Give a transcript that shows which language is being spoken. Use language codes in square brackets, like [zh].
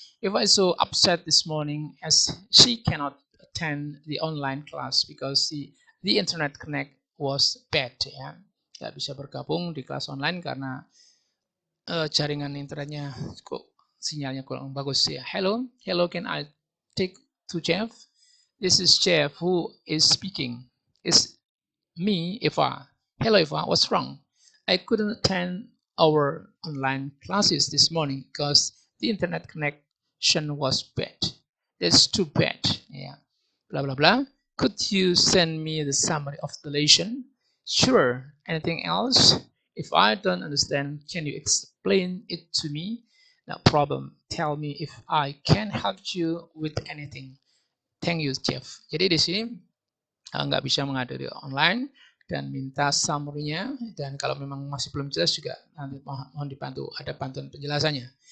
[en] Eva is so upset this morning as she cannot attend the online class because the internet connect was bad ya. [id] Tidak bisa bergabung di kelas online karena jaringan internetnya kok sinyalnya kurang bagus ya. [en] Hello, can I take to Jeff? This is Jeff who is speaking. It's me, Eva. Hello, Eva. What's wrong? I couldn't attend our online classes this morning because the internet connection was bad. That's too bad. Yeah. Blah, blah, blah. Could you send me the summary of the lesson? Sure. Anything else? If I don't understand, can you explain it to me? No problem. Tell me if I can help you with anything. Thank you, Jeff. [id] Jadi di sini nggak bisa menghadiri online dan minta summary-nya, dan kalau memang masih belum jelas juga nanti mohon dibantu, ada bantuan penjelasannya.